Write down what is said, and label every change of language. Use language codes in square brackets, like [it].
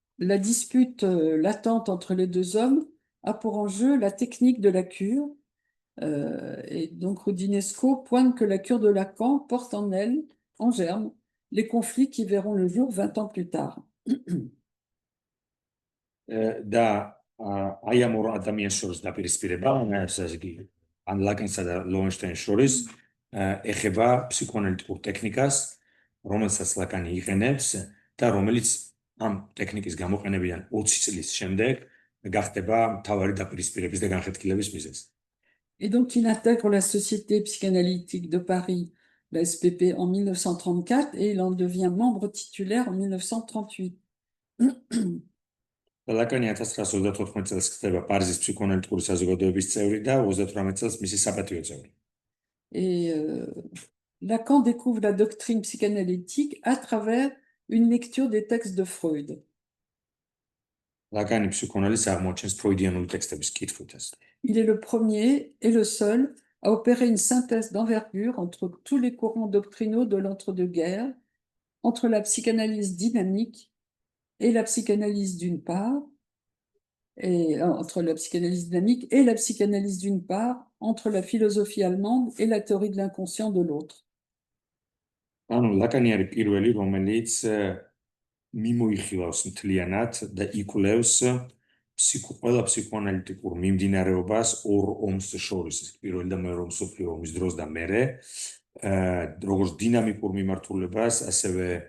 [fr] La dispute latente entre les deux hommes a pour enjeu la technique de la cure. Et donc Roudinesco pointe que la cure de Lacan porte en elle, en germe, les conflits qui verront le jour 20 ans plus tard. [ka] და აი ამ ორ ადამიანს შორის დაპირისპირება, ასე იგი, ან ლაკანსა და ლოვენშტაინს შორის ეხება ფსიქოანალიტიკურ ტექნიკას, რომელსაც ლაკანი იყენებს და რომელიც ამ ტექნიკის გამოყენებიდან 20 წლის შემდეგ გახდება მთავარი დაპირისპირების და განხეთქილების მიზეზი. [fr] Et donc, il intègre la Société psychanalytique de Paris, la SPP, en 1934 et il en devient membre titulaire en 1938. [ka] ლაკანი 1934 წელს ხდება პარიზის ფსიქოანალიტიკური საზოგადოების წევრი და 38 წელს მისი საპატიო წევრი. [fr] Et Lacan découvre la doctrine psychanalytique à travers une lecture des textes de Freud. [ka] ლაკანი ფსიქოანალიზს აღმოჩენს ფროიდიანული ტექსტების კითხვით. [fr] Il est le premier et le seul à opérer une synthèse d'envergure entre tous les courants doctrinaux de l'entre-deux-guerres, entre la psychanalyse dynamique et la psychanalyse d'une part, et entre la psychanalyse dynamique et la psychanalyse d'une part, entre la philosophie allemande et la théorie de l'inconscient de l'autre. [ka] ანუ ლაკანი არის პირველი, რომელიც მიმოიხილავს მთლიანად და იკვლევს ყველა ფსიქოანალიტიკურ მიმდინარეობას ორ ომს შორის, პირველი და მეორე მსოფლიო ომის დროს და მერე, როგორც დინამიკურ მიმართულებას, ასევე